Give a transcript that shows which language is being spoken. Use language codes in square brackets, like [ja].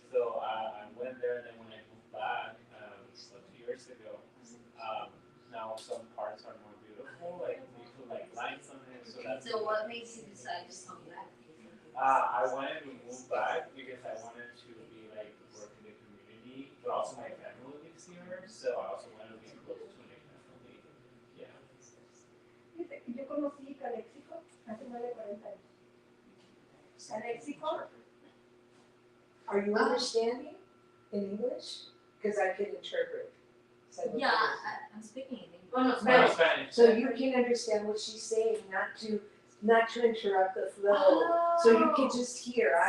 [en] So I went there, and then when I moved back, so 2 years ago, now some parts are more beautiful. Like they put like lights on it, so that's. So what makes you decide to come back? I wanted to move back because I wanted to be like work in the community, but also my family lives here, so I also wanted to be close to my family. Yeah. [es] Fíjate que yo conocí Calexico hace más de 40 años. Calexico, [en] Are you understanding in English? Because I can interpret. Yeah, I'm speaking in English. Oh no, No, Spanish. Spanish. So you can understand what she's saying, not to interrupt the flow. So you can just hear.